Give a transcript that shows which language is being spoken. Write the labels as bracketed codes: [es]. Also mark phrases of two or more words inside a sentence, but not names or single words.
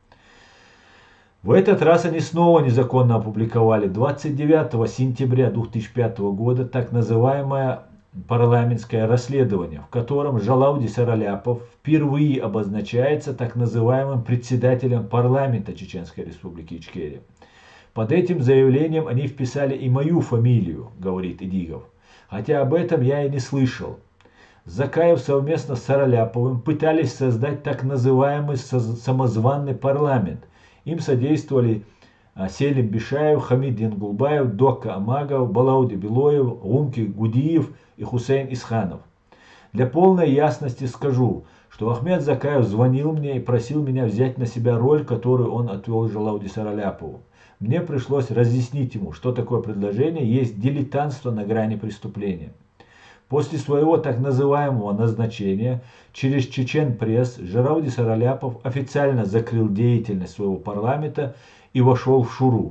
[ru] В этот раз они снова незаконно опубликовали 29 сентября 2005 года так называемое парламентское расследование, в котором Жалауди Сараляпов впервые обозначается так называемым председателем парламента Чеченской Республики Ичкерия. Под этим заявлением они вписали и мою фамилию, говорит Идигов, хотя об этом я и не слышал. Закаев совместно с Сараляповым пытались создать так называемый самозванный парламент. Им содействовали Селим Бишаев, Хамид Янгулбаев, Дока Амагов, Балауди Белоев, Гумки Гудиев и Хусейн Исханов. Для полной ясности скажу, что Ахмед Закаев звонил мне и просил меня взять на себя роль, которую он отвел Жалауди Сараляпову. Мне пришлось разъяснить ему, что такое предложение есть дилетантство на грани преступления. После своего так называемого назначения через Чечен Пресс Жалауди Сараляпов официально закрыл деятельность своего парламента и вошел в Шуру.